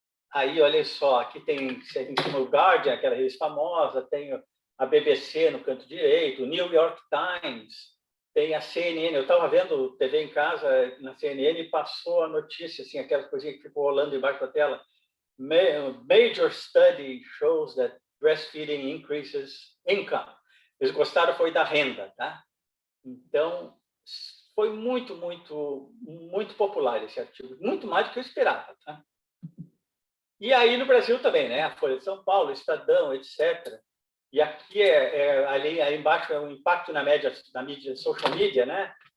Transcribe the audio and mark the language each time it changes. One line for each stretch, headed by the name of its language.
Portuguese: Aí, olha só, aqui tem em cima o Guardian, aquela revista famosa, tem a BBC no canto direito, o New York Times, tem a CNN. Eu estava vendo TV em casa, na CNN, e passou a notícia, assim, aquelas coisinhas que ficou rolando embaixo da tela.
English: Major study shows that breastfeeding increases income.
Portuguese: Eles gostaram foi da renda, tá? Então, foi muito, muito, muito popular esse artigo, muito mais do que eu esperava, tá? E aí no Brasil também, né? A Folha de São Paulo, Estadão, etc. E aqui ali embaixo é o impacto na mídia, social media, né?